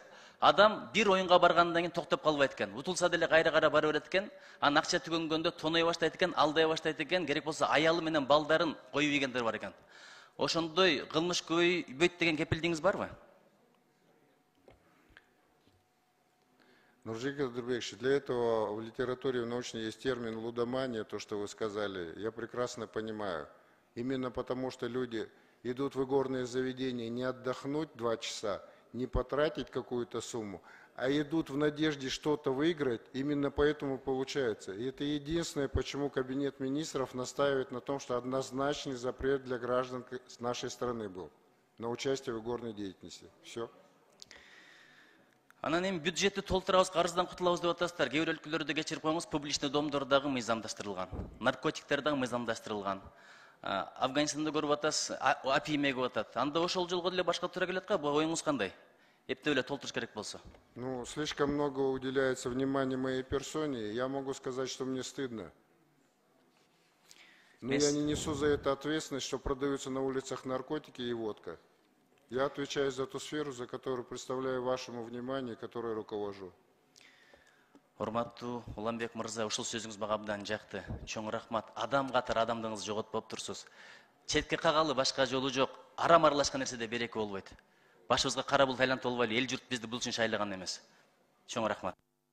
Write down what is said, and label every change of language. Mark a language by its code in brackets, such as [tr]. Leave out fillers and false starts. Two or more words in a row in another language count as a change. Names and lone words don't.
[ky] Адам бир оюнга баргандан кийин токтоп калбайт экен. Утулса деле кайра бара берет экен. Анан акча түгөнгөндө тоной баштайт экен, алдай баштайт экен. Керек болсо аялы менен балдарын коюп ийгендер бар экен. Ошондой кылмыш көбөйбөйт деген кепилдигиңиз барбы? Нуржигит Кадырбекович, [ru] для этого в литературе в научной есть термин лудомания, то, что вы сказали. Я прекрасно понимаю. Именно потому, что люди идут в игорные заведения не отдохнуть 2 часа, не потратить какую-то сумму, а идут в надежде что-то выиграть, именно поэтому получается. И это единственное, почему Кабинет министров настаивает на том, что однозначный запрет для граждан с нашей страны был на участие в игорной деятельности. Все. [ky] Анан эми бюджетти толтурабыз, карыздан кутулабыз деп атасыздар. Кээ бир өлкөлөрдө кечирип коюңуз, [ru] публичный домдор [ky] дагы мыйзамдаштырылган, наркотиктер дагы мыйзамдаштырылган. Афганистанда көрүп атасыз, апий мегип атат. Анда ошол жолго деле башка туура келет го, бул оюңуз кандай? Эптеп эле толтуруш керек болсо. [ru] Ну, слишком много уделяется внимания моей персоне. Я могу сказать, что мне стыдно. Но я не несу за это ответственность, что продаются на улицах наркотики и водка. Я отвечаю за ту сферу, за которую представляю вашему вниманию, которой руковожу. [ky] Урматтуу Уланбек мырза, ушул сөзүңүз мага абдан жакты. Чоң рахмат. Адам катары адамдыгыңызды жоготпоп турсуз. Четке кагалы башка жолу жок. Арам аралашкан нерседе береке болбойт. Башыбызга кара булут айлантып болбойлу. Эл журт бизди бул үчүн шайлаган эмес. Чоң рахмат.